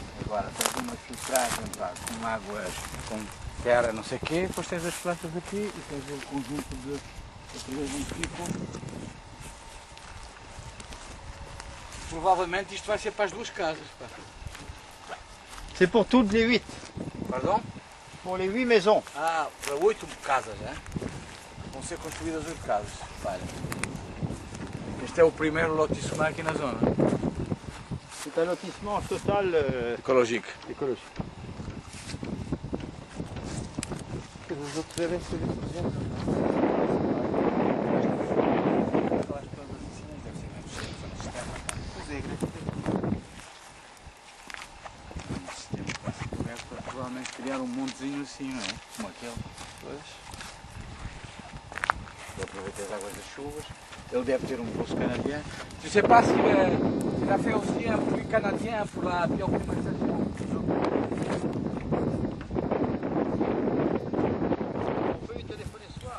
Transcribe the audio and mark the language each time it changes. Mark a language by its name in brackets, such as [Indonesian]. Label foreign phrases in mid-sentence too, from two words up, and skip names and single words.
[Portuguese] Agora tens uma filtragem com águas, com terra, não sei o quê, depois tens as plantas aqui e tens o conjunto de tipo. Provavelmente isto vai ser para as duas casas. [French] C'est pour toutes les 8. Pardon? Pour les 8 maisons. [Portuguese] Ah, para 8 casas, né? Vão ser construídas 8 casas. Olha. Este é o primeiro lotissement aqui na zona. [French] C'est un lotissement total Écologique. écologique. [Portuguese] Os outros devem ser provavelmente criar um montezinho assim, não é? Como aquele. Pois. Vou aproveitar as águas das chuvas. Ele deve ter um poço canadien. [French] Je sais pas s'il a fait aussi un puits canadien pour la bioclimatisation. On peut lui téléphoner ce soir.